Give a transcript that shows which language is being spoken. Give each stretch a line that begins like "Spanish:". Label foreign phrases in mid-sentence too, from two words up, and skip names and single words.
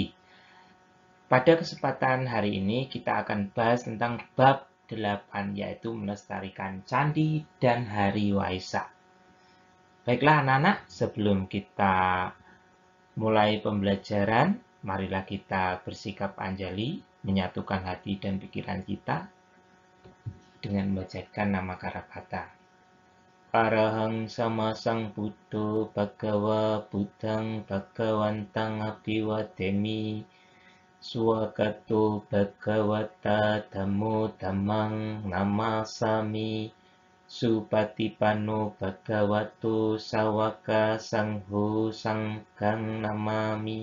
Indonesian: Pada kesempatan hari ini kita akan bahas tentang bab 8, yaitu melestarikan candi dan hari Waisak. Baiklah anak-anak, sebelum kita mulai pembelajaran, marilah kita bersikap anjali, menyatukan hati dan pikiran kita dengan membacakan nama Karabhata.
Pali: Arahang sama sang Buddho Bhagava Buddhang Bhagawantang Abhiwademi Swagato Bhagavata Dhammo Dhammang Namasami Supatipanno Bhagavato Sawaka Sangho Sanghang Namami.